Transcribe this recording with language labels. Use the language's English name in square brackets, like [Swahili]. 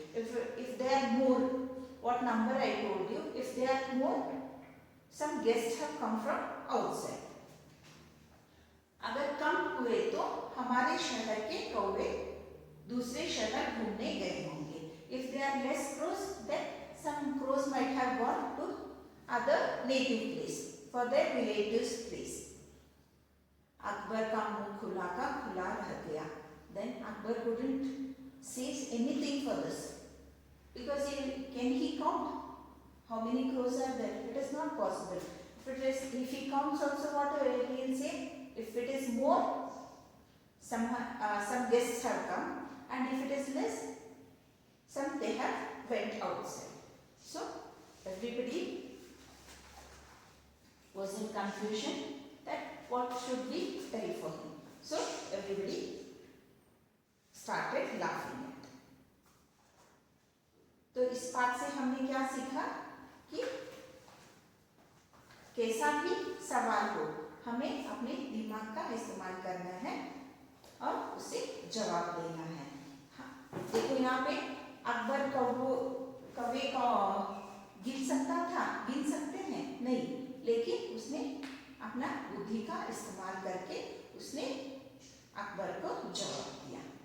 [English] If there are more, what number I told you, if there are more, some guests have come from outside. [Hindi] अगर कम हुए तो हमारे शहर के कौवे दूसरे शहर घूमने गए होंगे। [English] If there are less crows, then some crows might have gone to other native place, for their relatives place. [Hindi] Akbar का मुंह खुला का खुला रह गया। [English] Then Akbar couldn't say anything for this, because can he count how many crows are there? It is not possible. If he counts also, what he will say? If it is more, some guests have come, and if it is less, some they have went outside. So everybody was in confusion that what should we tell for him. So everybody started laughing at. [Hindi] तो इस बात से हमने क्या सीखा कि कैसा भी सवाल हो, हमें अपने दिमाग का इस्तेमाल करना है और उसे जवाब देना है। हाँ, देखो यहाँ पे अकबर कौवे का गिन सकता था, गिन सकते हैं नहीं, लेकिन उसने अपना बुद्धि का इस्तेमाल करके उसने अकबर को जवाब दिया।